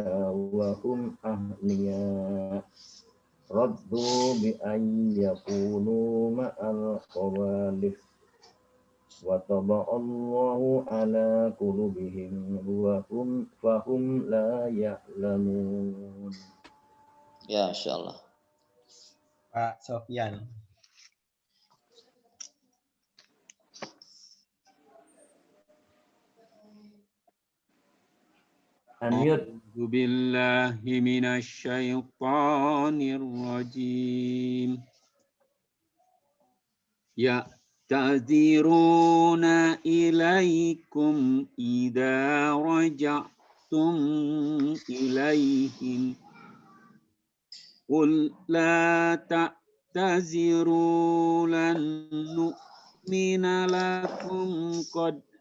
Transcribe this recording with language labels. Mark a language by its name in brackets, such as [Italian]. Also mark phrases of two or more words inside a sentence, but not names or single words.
[Arabic] وهم أهلية رضوا بأن يكونوا مع الخوالف وطبع الله على قلوبهم وهم فهم لا يعلمون. [Indonesian] Ya, [Arabic] إن شاء الله. [Indonesian] Pak Sofyan. [Arabic] أعوذ بالله من الشيطان الرجيم. يعتذرون إليكم إذا رجعتم إليهم قل لا تعتذروا لن نؤمن لكم قد